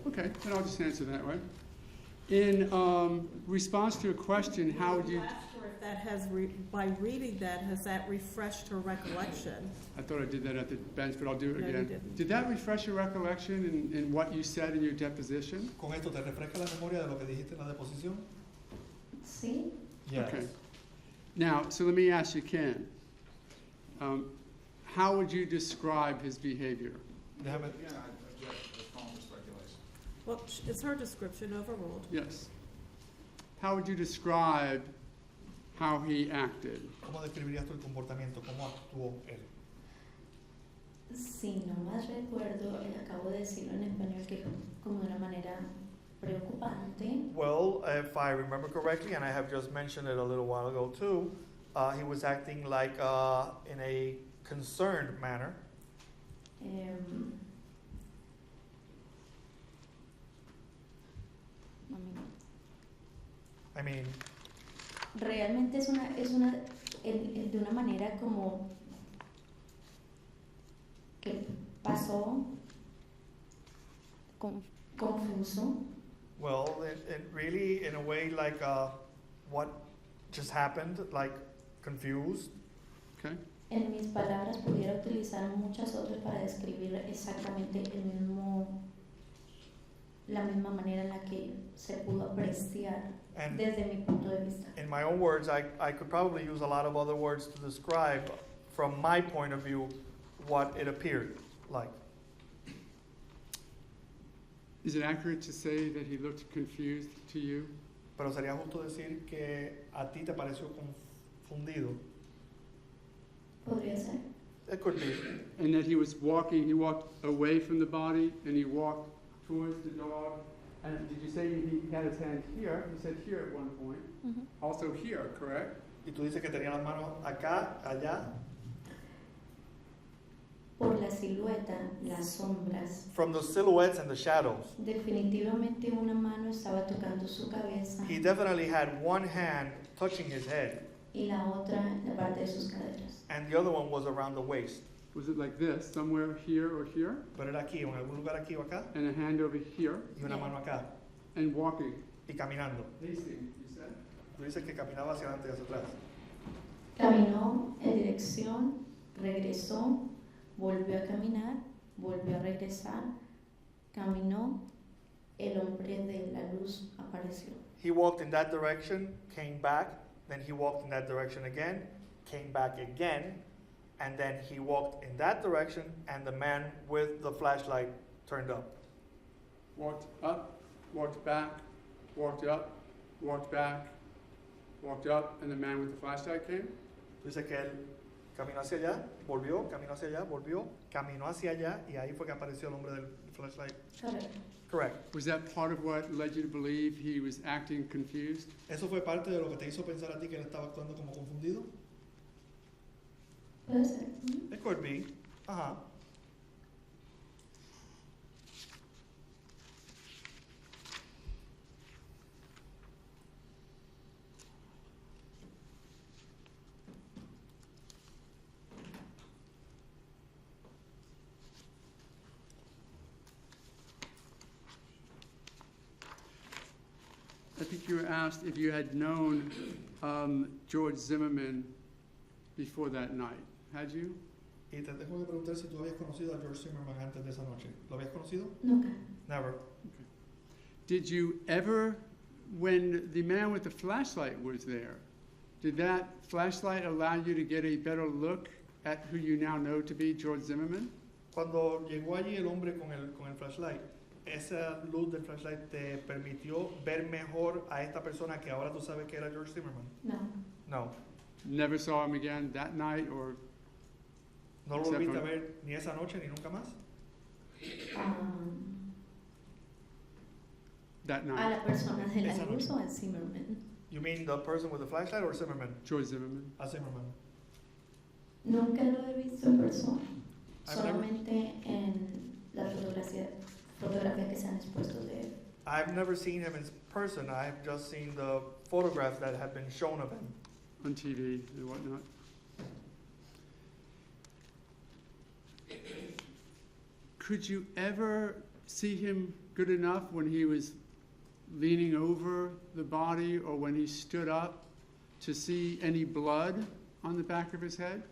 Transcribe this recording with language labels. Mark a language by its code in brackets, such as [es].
[en] Okay, then I'll just answer that way. In response to a question, how would you? asked her if that has, by reading that, has that refreshed her recollection? I thought I did that at the bench, but I'll do it No, you again. didn't. Did that refresh your recollection in what you said in your deposition? [es] ¿Con esto te refresca la memoria de lo que dijiste en la deposición? Sí. [en] Yes. Okay. Now, so let me ask you, Ken. How would you describe his behavior? [es] Déjame, [en] Again, I object, it's calm for speculation. Well, it's her description overruled. Yes. How would you describe how he acted? [es] ¿Cómo describirías tu comportamiento? ¿Cómo actuó él? Si no más recuerdo, acabo de decirlo en español que como de una manera preocupante. [en] Well, if I remember correctly, and I have just mentioned it a little while ago too, he was acting like in a concerned manner. I mean, [es] Realmente es de una manera como que pasó confuso. [en] well, it really, in a way, like what just happened, like confused. Okay. [es] En mis palabras pudiera utilizar muchas otras para describir exactamente la misma manera en la que se pudo apreciar [en] And [es] desde mi punto de vista. [en] in my own words, I could probably use a lot of other words to describe, from my point of view, what it appeared like. Is it accurate to say that he looked confused to you? [es] Pero sería justo decir que a ti te pareció confundido. Podría ser. [en] It could be. And that he walked away from the body and he walked towards the dog. And did you say he had his hand here? You said here at one point. Also here, correct? [es] Y tú dices que tenía las manos acá, allá. Por la silueta, las sombras. [en] From the silhouettes and the shadows. [es] Definitivamente una mano estaba tocando su cabeza [en] He definitely had one hand touching his head, [es] y la otra la parte de sus caderas. [en] and the other one was around the waist. Was it like this, somewhere here or here? [es] Pero era aquí, o en algún lugar aquí o acá, [en] And a hand over here? [es] y una mano acá, [en] And walking? [es] y caminando. [en] Pacing, you said? [es] Tú dices que caminaba hacia adelante y hacia atrás. Caminó en dirección, regresó, volvió a caminar, volvió a regresar, caminó, el hombre de la luz apareció. [en] He walked in that direction, came back, then he walked in that direction again, came back again, and then he walked in that direction, and the man with the flashlight turned up. Walked up, walked back, walked up, walked back, walked up, and the man with the flashlight came? [es] Dice que él caminó hacia allá, volvió, caminó hacia allá, volvió, caminó hacia allá, y ahí fue que apareció el hombre del flashlight. Correcto. [en] Correct. Was that part of what led you to believe he was acting confused? [es] ¿Eso fue parte de lo que te hizo pensar a ti que él estaba actuando como confundido? Puede ser. [en] It could be. Uh-huh. I think you were asked if you had known George Zimmerman before that night. Had you? [es] Y te tengo que preguntar si tú habías conocido a George Zimmerman antes de esa noche. ¿Lo habías conocido? Nunca. [en] Never. Did you ever, when the man with the flashlight was there, did that flashlight allow you to get a better look at who you now know to be George Zimmerman? [es] Cuando llegó allí el hombre con el flashlight, ¿esa luz del flashlight te permitió ver mejor a esta persona que ahora tú sabes que era George Zimmerman? No. [en] No. Never saw him again that night or? [es] ¿No lo [en] Except [es] volviste a [en] for- [es] ver ni esa noche ni nunca más? [en] That [es] A [en] night? [es] la persona de la Esa luz noche. o a Zimmerman. [en] You mean the person with the flashlight or Zimmerman? George Zimmerman. [es] A Zimmerman. Nunca lo he visto en persona. [en] I've never- [es] Solamente en las fotografías que se han expuesto de él. [en] I've never seen him in person. I've just seen the photographs that have been shown of him. On TV and whatnot. Could you ever see him good enough when he was leaning over the body or when he stood up to see any blood on the back of his head?